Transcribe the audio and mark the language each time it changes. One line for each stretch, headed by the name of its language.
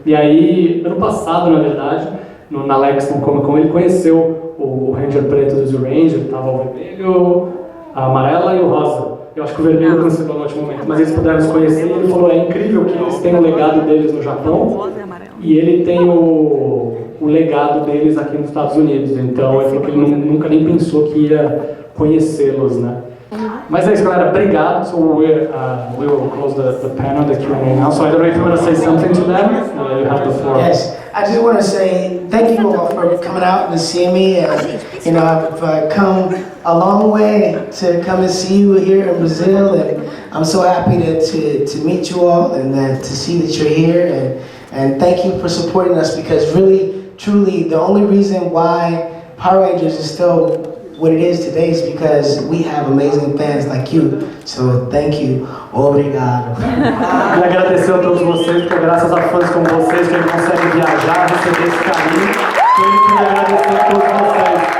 Portuguese: E aí, ano passado, na verdade, na Lexington Comic Con, ele conheceu o Ranger preto do Zoo Ranger, tava o vermelho, a amarela e o rosa. Eu acho que o vermelho cancelou no último momento, mas eles puderam se conhecer e ele falou, é incrível que eles têm o legado deles no Japão e ele tem o legado deles aqui nos Estados Unidos. Então, ele falou que ele nunca nem pensou que ia conhecê-los, né? Mas é isso, galera. Obrigado.
English: So we will close the panel, the Q&A now. So I don't know if you want to say something to them. You have the floor. Yes, I just want to say thank you all for coming out and seeing me. And, you know, I've come a long way to come and see you here in Brazil, and I'm so happy to meet you all and to see that you're here. And thank you for supporting us, because really, truly, the only reason why Power Rangers is still what it is today is because we have amazing fans like you. So thank you.
Portuguese: Obrigado. Queria agradecer a todos vocês, porque graças a fãs como vocês que ele consegue viajar, receber esse carinho. Então eu queria agradecer a todos vocês.